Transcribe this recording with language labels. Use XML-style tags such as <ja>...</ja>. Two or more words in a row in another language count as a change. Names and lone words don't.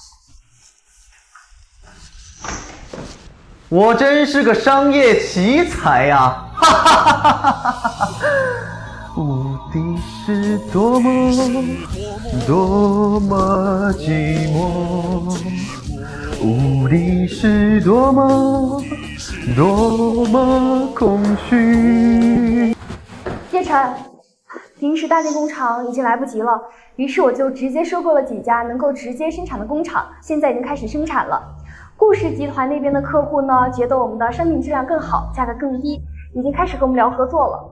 <zh>我真是個商業奇才呀！哈哈哈哈哈！目的是多麼寂寞，目的是多麼空虛。葉晨，臨時大建工廠已經來不及了，於是我就直接收購了幾家能夠直接生產的工廠，現在已經開始生產了。顧氏集團那邊的客戶呢，覺得我們的商品質量更好，價格更低，已經開始跟我們聊合作了。</zh>